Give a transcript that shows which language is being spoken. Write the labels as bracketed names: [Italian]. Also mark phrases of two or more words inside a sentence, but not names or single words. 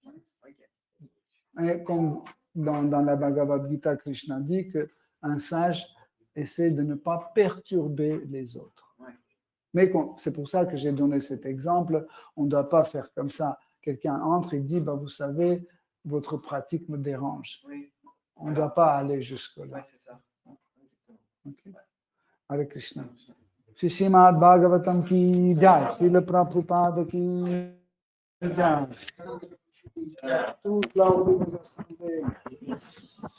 [French] Et comme dans la Bhagavad Gita, Krishna dit qu'un sage essaie de ne pas perturber les autres. Ouais. Mais c'est pour ça que j'ai donné cet exemple. On ne doit pas faire comme ça. Quelqu'un entre et dit, bah, vous savez, votre pratique me dérange. Oui. On ne doit pas aller jusque-là. Ouais, c'est ça. [Sanskrit] Okay. Hare Krishna. [Hindi] Shri Srimad Bhagavatam ki jai. Srila Prabhupada ki jai. [French] Toute la